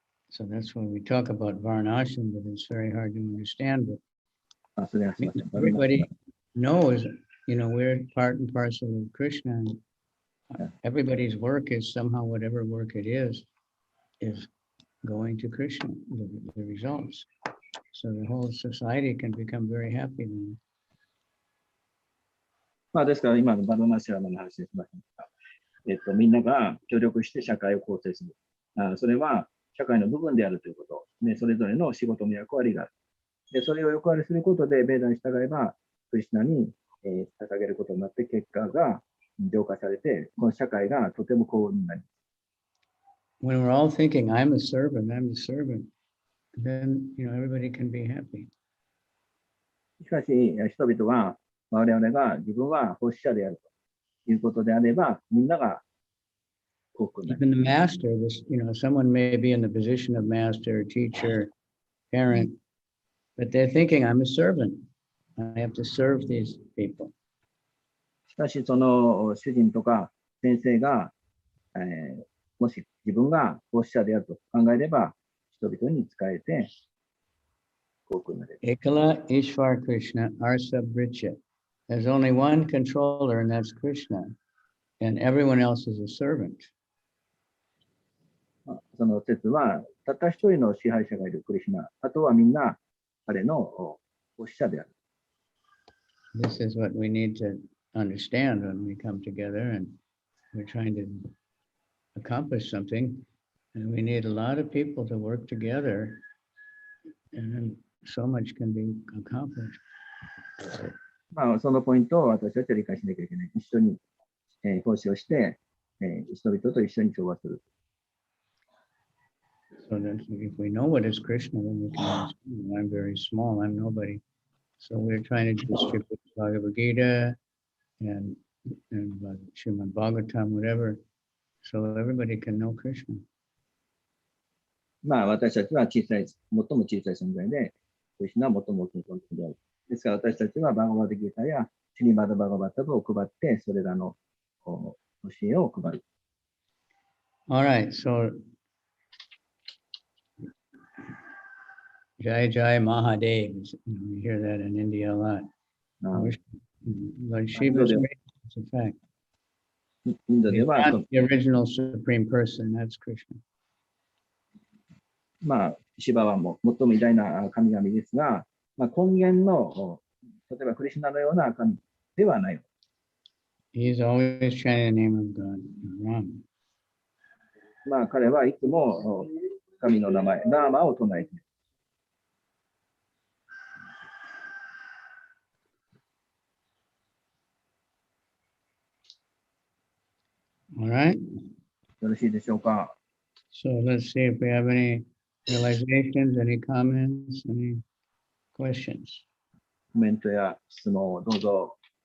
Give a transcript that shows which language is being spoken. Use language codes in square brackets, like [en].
[en] So that's when we talk about Varnashram, but it's very hard to understand. But [ja] あ、それはすみません。 [en] everybody knows, you know, we're part and parcel of Krishna. And everybody's work is somehow, whatever work it is going to Krishna, the results. So the whole society can become very happy then. [ja] まあ、ですから、今のバナナシラマの話ですが、みんなが協力して社会を構成する。それは社会の部分であるということ、ね、それぞれの仕事の役割がある。で、それを役割することで、ベーダに従えば、クリシュナに、捧げることになって、結果が浄化されて、この社会がとても幸運になります。 [en] When we're all thinking, I'm a servant, then, you know, everybody can be happy. [ja] しかし、人々は、我々が自分は奉仕者であるということであれば、みんなが幸福になる。 [en] Even the master, you know, someone may be in the position of master, teacher, parent, but they're thinking, I'm a servant. I have to serve these people. [ja] しかし、その主人とか先生が、もし自分が奉仕者であると考えれば、人々に仕えて航空の例。 [sa] Ekala Ishvar Krishna Arsa Bricha. [en] There's only one controller, and that's Krishna, and everyone else is a servant. [ja] その説は、たった一人の支配者がいるクリシュナ、あとはみんな彼のお使者である。 [en] This is what we need to understand when we come together and we're trying to accomplish something. And we need a lot of people to work together, and then so much can be accomplished. [ja] まあ、そのポイントを私たちは理解しなきゃいけない。一緒に、奉仕をして、人々と一緒に調和する。 [en] So that if we know what is Krishna, then we can understand. I'm very small, I'm nobody. So we're trying to distribute Bhagavad Gita and Srimad Bhagavatam, whatever, so everybody can know Krishna. [ja] まあ、私たちは最も小さい存在で、クリシュナは最も大きい存在である。ですから私たちはバガバードギータやシリマダバガバタブを配って、それらの教えを配る。 [en] All right, so Jai Jai Mahadev, you hear that in India a lot. Lord Shiva's great, it's a fact. [ja] インドで [en] He's [ja] は、 [en] not the original supreme person, that's Krishna. [ja] まあ、シバはもう最も偉大な神々ですが、まあ、根源の、例えばクリシュナのような神ではない。 [en] He's always chanting the name of God, Ram. [ja] まあ、彼はいつも神の名前、ラーマを唱えている。 [en] All right, [ja] よろしいでしょうか。 [en] so let's see if we have any realizations, any comments, any questions. [ja] コメントや質問をどうぞ。